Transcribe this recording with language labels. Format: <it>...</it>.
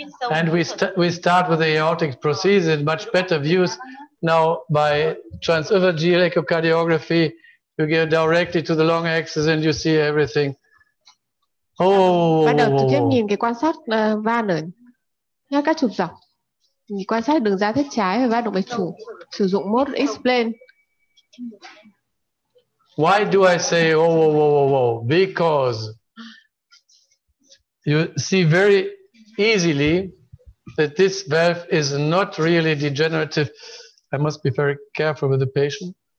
<en>And we start with the aortic prosthesis and much better views. Now by transesophageal echocardiography, you go directly to the long axis and you see everything.</en> <vi>Bắt đầu trực tiếp nhìn cái quan sát van ở ngay các trục dọc. Mình quan sát đường ra thất trái và van động mạch chủ. Sử dụng mode explain.</vi> <en>Why do I say Because you see very easily that this valve is not really degenerative. I must be very careful with the patient.</en>